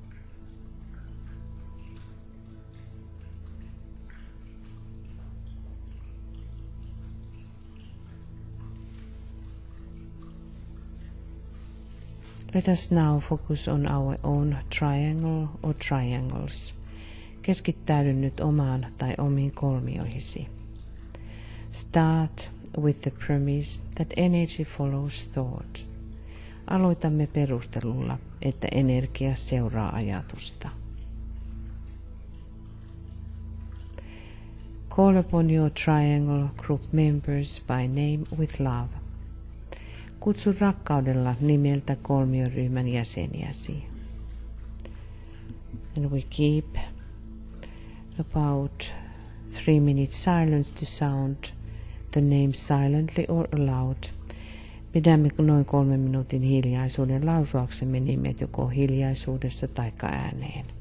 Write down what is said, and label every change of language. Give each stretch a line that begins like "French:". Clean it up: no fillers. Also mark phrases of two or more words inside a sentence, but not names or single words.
English: Let us now focus on our own triangle or triangles.
Finnish: Keskittäydy nyt omaan tai omiin kolmioihisi.
English: Start with the premise that energy follows thought.
Finnish: Aloitamme perustelulla, että energia seuraa ajatusta.
English: Call upon your triangle group members by name with love.
Finnish: Kutsu rakkaudella nimeltä kolmioryhmän jäseniäsi.
English: And we keep about 3 minutes silence to sound the name silently or aloud.
Finnish: Pidämme noin 3 minuutin hiljaisuuden lausuaksemme nimet joko hiljaisuudessa tai ääneen.